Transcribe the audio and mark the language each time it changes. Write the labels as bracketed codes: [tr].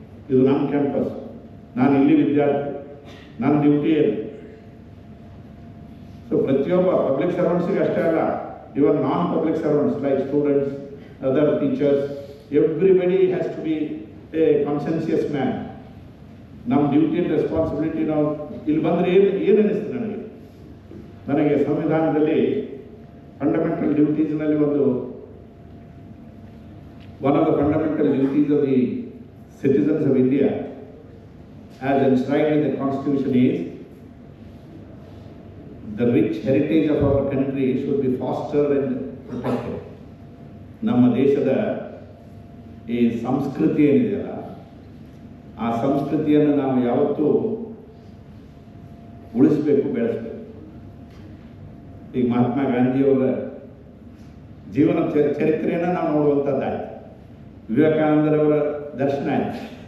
[kn] ಇದು ನಮ್ಮ ಕ್ಯಾಂಪಸ್, ನಾನು ಇಲ್ಲಿ ವಿದ್ಯಾರ್ಥಿ, ನನ್ನ ಡ್ಯೂಟಿ ಏನು. ಸೊ ಪ್ರತಿಯೊಬ್ಬ ಪಬ್ಲಿಕ್ ಸರ್ವೆಂಟ್ಸಿಗೆ ಅಷ್ಟೇ ಅಲ್ಲ, [en] Even non public servants like students, other teachers, everybody has to be a conscientious man. [kn] ನಮ್ಮ ಡ್ಯೂಟಿ ಆ್ಯಂಡ್ ರೆಸ್ಪಾನ್ಸಿಬಿಲಿಟಿ ನಾವು ಇಲ್ಲಿ ಬಂದರೆ ಏನು ಅನ್ನಿಸ್ತದೆ ನನಗೆ ಸಂವಿಧಾನದಲ್ಲಿ fundamental ಡ್ಯೂಟೀಸ್ನಲ್ಲಿ [en] one of the fundamental duties of the citizens of India as enshrined in the Constitution is the rich heritage of our country should be fostered and protected. [kn] ನಮ್ಮ ದೇಶದ ಈ ಸಂಸ್ಕೃತಿ ಏನಿದೆಯಲ್ಲ, ಆ ಸಂಸ್ಕೃತಿಯನ್ನು ನಾವು ಯಾವತ್ತೂ ಉಳಿಸಬೇಕು, ಬೆಳೆಸಬೇಕು. ಈಗ ಮಹಾತ್ಮ ಗಾಂಧಿಯವರ ಜೀವನ ಚರಿತ್ರೆಯನ್ನು ನಾವು ನೋಡುವಂಥದ್ದಾಯ್ತು, ವಿವೇಕಾನಂದರವರ ದರ್ಶನ ಆಯಿತು.